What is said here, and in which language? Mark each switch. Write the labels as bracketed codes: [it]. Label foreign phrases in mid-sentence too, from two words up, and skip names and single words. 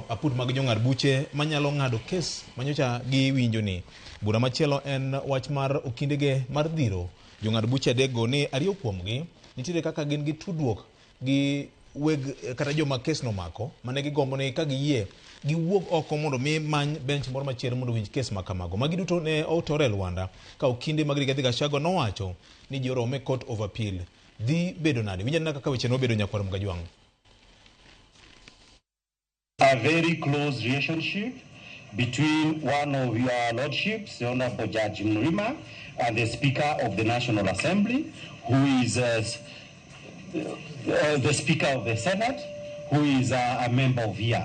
[luo] aput mag jong'ad buche manyalo ng'ado kes manyocha gi winjo ni bura machielo en wach mar okindege mar dhiro jong'ad buche adekgo ni ariyo kuomgi nitiere kaka gin gi tudruok gi weg kata joma kes nomako mane gigombo ni ka giyie giwuok oko mondo mi many bench moro machielo mondo winj kes makamago magi duto ne otore e Luanda ka okinde mag Rigathi Gachagua nowacho ni ji orome [en] court of appeal [luo] dhi bedo nade winjo naka kaka weche nobedo nyakwar Mugajwang. [en] A very close relationship between one of your lordships, the Honorable Judge Mrima, and the Speaker of the National Assembly, who is the Speaker of the Senate, who is a member of here.